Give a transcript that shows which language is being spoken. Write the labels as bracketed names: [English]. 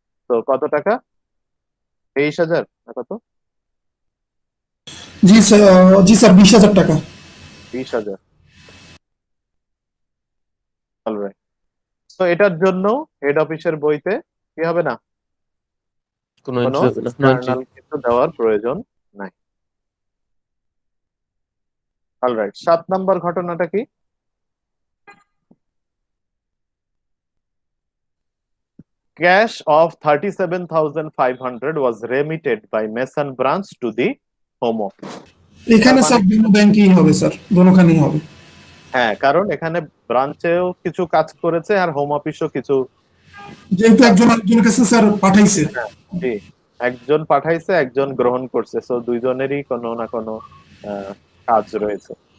[Bangla] তো কত টাকা? 23,000 না কত? জি স্যার, জি স্যার 20,000 টাকা। 20,000। অলরাইট। তো এটার জন্য হেড অফিসের বইতে কি হবে না, কোনো কোনো entry হবে না, [English] no entry। [Bangla] জার্নাল কিন্তু দেওয়ার প্রয়োজন নাই। অলরাইট, 7 নম্বর ঘটনাটা কি? [English] Cash of 37,500 was remitted by Mason branch to the home office. [Bangla] এখানে স্যার দুটো ব্যাংকেই হবে স্যার, দুটোখানেই হবে। হ্যাঁ, কারণ এখানে ব্রাঞ্চেও কিছু কাজ করেছে আর হোম অফিসও কিছু, যেহেতু একজন আরেকজনের কাছে স্যার পাঠাইছে। জি, একজন পাঠাইছে একজন গ্রহণ করছে, সো দুইজনেরই কোনো না কোনো কাজ রয়েছে।